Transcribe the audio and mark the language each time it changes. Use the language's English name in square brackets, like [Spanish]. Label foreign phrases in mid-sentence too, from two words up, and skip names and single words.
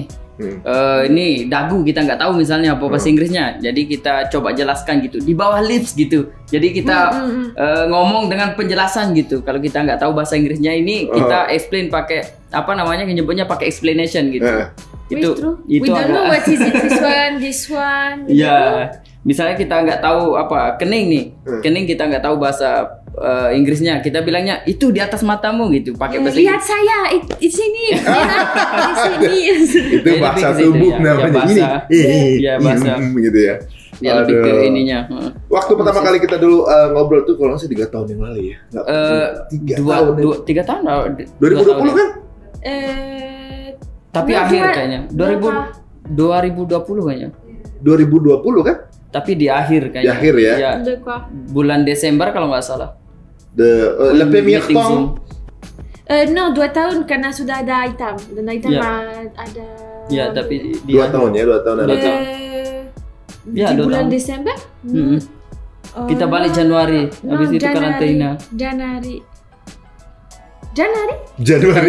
[Indonesian] Ini dagu kita nggak tahu misalnya apa bahasa Inggrisnya. Jadi kita coba jelaskan gitu di bawah lips gitu. Jadi kita ngomong dengan penjelasan gitu. Kalau kita nggak tahu bahasa Inggrisnya ini kita explain pakai nyebutnya pakai explanation gitu. Itu [English] we don't know what is it, this one. [Indonesian] Iya. Misalnya kita nggak tahu kening nih. Kening kita nggak tahu bahasa Inggrisnya, kita bilangnya itu di atas matamu gitu, pakai bahasa lihat saya di sini, di sini. Itu bahasa tubuh namanya. Iya, bahasa gitu ya. Ya lebih ke ininya. Waktu pertama kali kita dulu ngobrol tuh kalau nggak sih 3 tahun yang lalu ya. 3 tahun. 2020 kan? Tapi akhir kayaknya 2020 kayaknya. 2020 kan? Tapi di akhir kayaknya. Di akhir ya. Bulan Desember kalau nggak salah. [French] Le premier temps. [Indonesian] No, 2 tahun karena sudah ada item. Dan item ada. Ya, tapi 2 tahun ya, 2 tahun ada. Di bulan Desember. Kita balik Januari. Habis itu karantina. Januari?